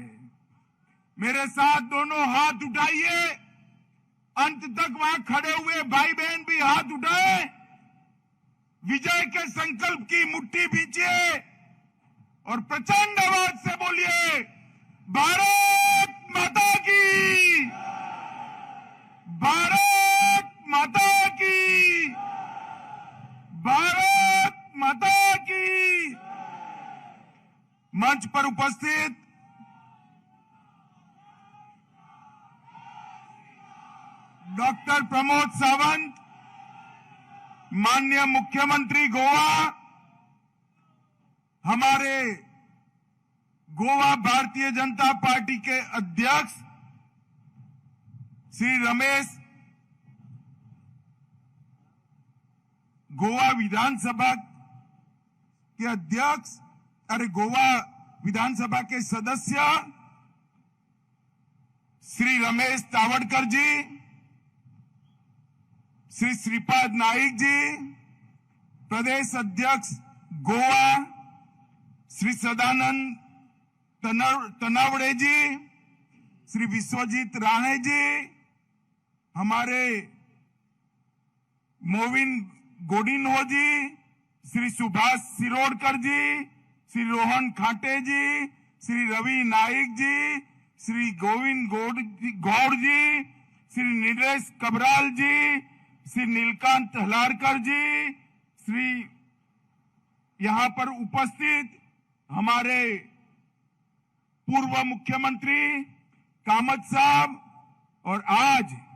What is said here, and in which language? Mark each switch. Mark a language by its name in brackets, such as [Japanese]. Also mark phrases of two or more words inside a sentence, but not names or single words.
[Hindi] मेरे साथ दोनों हाथ उठाइए, अंत तक वहां खड़े हुए भाई बहन भी हाथ उठाए, विजय के संकल्प की मुट्ठी भींचिए और प्रचंड आवाज से बोलिए, भारत माता की, भारत माता की, भारत माता की। मंच पर उपस्थित डॉक्टर प्रमोद सावंत, माननीय मुख्यमंत्री गोवा, हमारे गोवा भारतीय जनता पार्टी के अध्यक्ष श्री रमेश, गोवा विधानसभा के अध्यक्ष, गोवा विधानसभा के सदस्य श्री रमेश तावड़कर जी, श्री श्रीपाद नाइक जी, प्रदेश अध्यक्ष गोवा श्री सदानंद तनावड़े जी, श्री विश्वजीत राणे जी, हमारे मोविन गोडिनो जी, श्री सुभाष सिरोडकर जी, श्री रोहन खाटे जी, श्री रवि नाइक जी, श्री गोविंद गौड़ जी, श्री नीलेश कबराल जी, श्री नीलकांत हलारकर जी, श्री यहां पर उपस्थित हमारे पूर्व मुख्यमंत्री कामत साहब और आज